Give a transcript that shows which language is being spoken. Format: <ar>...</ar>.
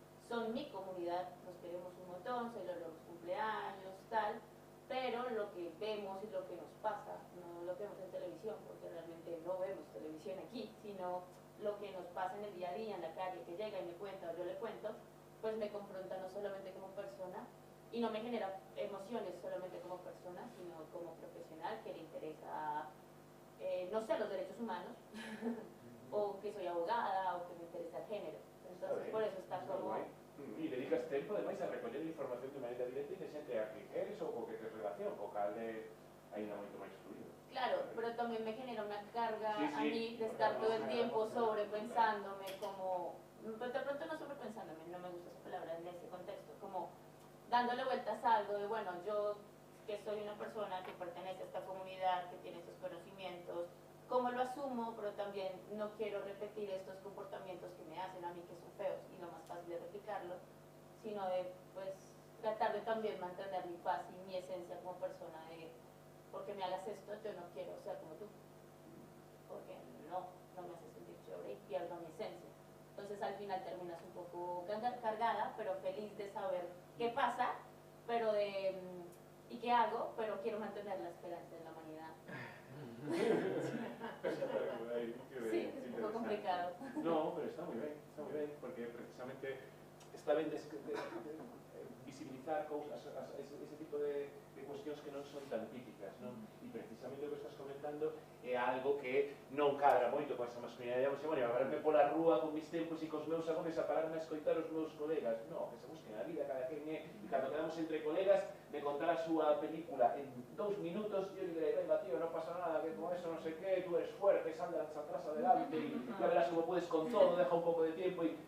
<es>son mi comunidad, nos queremos un montón, celebro los cumpleaños, tal, pero lo que vemos y lo que nos pasa, no lo que vemos en televisión, porque realmente no vemos televisión aquí, sino lo que nos pasa en el día a día, en la calle, que llega y me cuenta o yo le cuento, pues me confronta no solamente como persona, y no me genera emociones solamente como persona, sino como profesional que le interesa, no sé, los derechos humanos, o que soy abogada, o que me interesa el género. Entonces, por eso está como...</es> <gl>E dedicas tempo, ademais, a recoller información de maneira directa e de xente a que queres ou co que tes relación, co cal é ainda moito máis fluido.</gl> <es>Claro, pero también me genera una carga Sí, a sí, mí de estar todo el tiempo sobrepensándome, como... Pero de pronto no sobrepensándome, no me gusta esa palabra en ese contexto, como dándole vueltas a algo de, bueno, yo que soy una persona que pertenece a esta comunidad, que tiene estos conocimientos, cómo lo asumo, pero también no quiero repetir estos comportamientos que me hacen a mí que son feos y lo más fácil de replicarlo, sino de pues tratar de también mantener mi paz y mi esencia como persona de porque me hagas esto, yo no quiero ser como tú, porque no me hace sentir chévere y pierdo mi esencia. Entonces al final terminas un poco cargada, pero feliz de saber qué pasa, pero de y qué hago, pero quiero mantener la esperanza en la humanidad. Sí, es un poco complicado.</es> <gl>No, pero está moi ben, porque precisamente está ben visibilizar cousas, ese tipo de cuestións que non son tan típicas, non? E precisamente o que estás comentando é algo que non cadra moito con esa masculinidade, bueno, a verme pola rúa con mis tempos e cos meus amores a pararme a escoitar os meus colegas, non, que se busquen a vida, cada quen é, e cando quedamos entre colegas, me contar a súa película en 2 minutos, eu direi, venga tío, non pasa nada, que con eso non sei que,</gl> <es>tú eres fuerte, andas atrás adelante, e ya verás como puedes con todo,</es> <gl>deja un pouco de tiempo, e</gl>